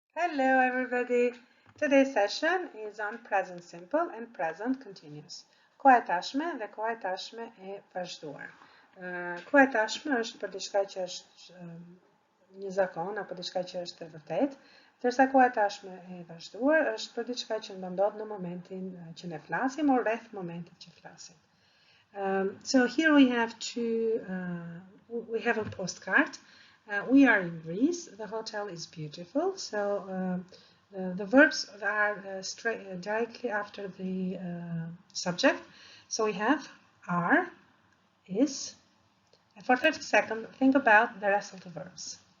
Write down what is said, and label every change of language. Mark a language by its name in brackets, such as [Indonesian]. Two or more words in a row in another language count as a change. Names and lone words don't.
[English] Hello everybody! Today's session is on present simple and present continuous. [Albanian] Koha e tashme dhe koha e tashme e vazhduar. Koha e tashme është për diçka që është një zakon apo diçka që është e vërtetë, ndërsa koha e tashme e vazhduar është për diçka që ndodh në momentin që ne flasim ose rreth momentit që flasim. [English] So here we have a postcard. We are in Greece. The hotel is beautiful. So the verbs are directly after the subject. So we have are, is, and for 30 seconds, think about the rest of the verbs.